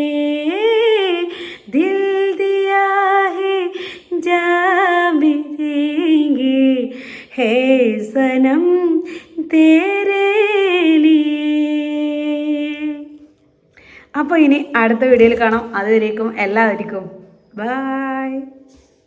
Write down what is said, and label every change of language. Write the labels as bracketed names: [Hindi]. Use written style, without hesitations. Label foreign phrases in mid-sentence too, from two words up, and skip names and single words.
[Hindi] दिल दिया है जा भी देंगे है सनम तेरे लिए. [Malayalam] അപ്പോൾ ഇനി അടുത്ത വീഡിയോയിൽ കാണാം. അതുവരേക്കും എല്ലാവർക്കും ബൈ.